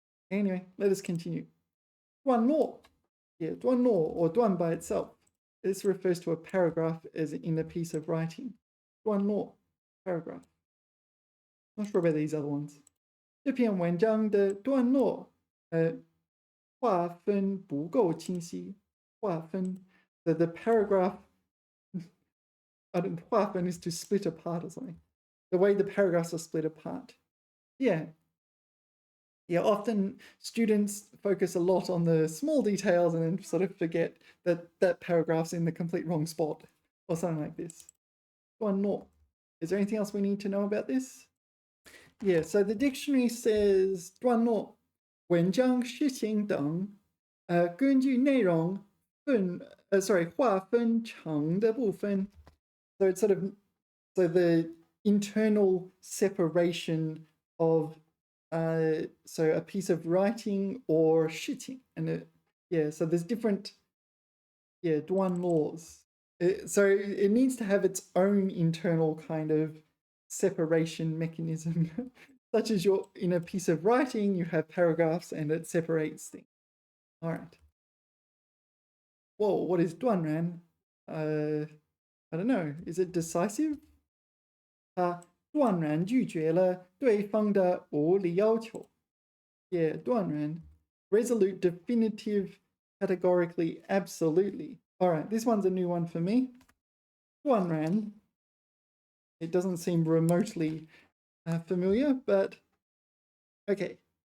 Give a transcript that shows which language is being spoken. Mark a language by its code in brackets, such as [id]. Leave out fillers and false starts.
[en] Anyway, let us continue. 段落. Yeah, 段落, or 段 by itself. This refers to a paragraph as in a piece of writing. 段落, paragraph. Not sure about these other ones. [zh] 这篇文章的段落划分不够清晰。 [en] 划分, the paragraph,划分 is to split apart or something. The way the paragraphs are split apart. Yeah. Yeah, often students focus a lot on the small details and then sort of forget that that paragraph's in the complete wrong spot or something like this. [zh] 段落. [en] Is there anything else we need to know about this? Yeah, so the dictionary says [zh] 段落文章事情等根据内容划分成的部分. [en] So it's sort of the internal separation of so a piece of writing or 事情, and so there's different 段落. So it needs to have its own internal kind of separation mechanism, such as you're in a piece of writing, you have paragraphs and it separates things. All right. whoa, what is 断然? I don't know. Is it decisive? [zh] 他断然拒绝了对方的无理要求。 Yeah, 断然. [en] Resolute, definitive, categorically, absolutely. All right, this one's a new one for me. [zh] 断然. [en] It doesn't seem remotely familiar, but okay.